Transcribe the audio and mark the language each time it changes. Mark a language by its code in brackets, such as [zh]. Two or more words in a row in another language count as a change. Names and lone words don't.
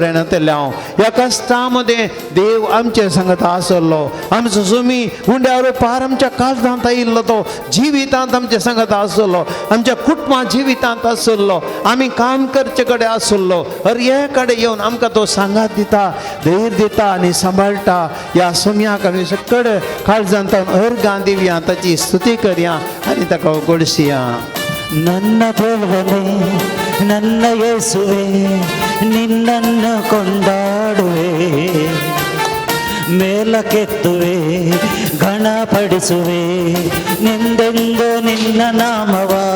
[kok] रेणतल्या ह्या कश्टां मदें देव आमचे सांगत आसलो आमचो जमी उंड्यार पार आमच्या काळजांत आयिल्लो तो जिवितांत आमचे सांगत आसलो आमच्या कुटुंबा जिवितांत आसलो आमी काम करचे कडेन आसलो हर हे कडेन येवन आमकां तो सांगात दिता धैर्य दिता आनी सांबाळटा ह्या समयाक आमी सकड काळजांत अर्गां दिवया ताची स्तुती करया आनी ताका गोडसिया [kn] ನನ್ನ ದೇವನೇ ನನ್ನ ಯೇಸುವೆ ನಿನ್ನನ್ನು ಕೊಂಡಾಡುವೆ ಮೇಲಕ್ಕೆತ್ತುವೆ ಘನಪಡಿಸುವೆ ನಿಂದೆಂದು ನಿನ್ನ ನಾಮವ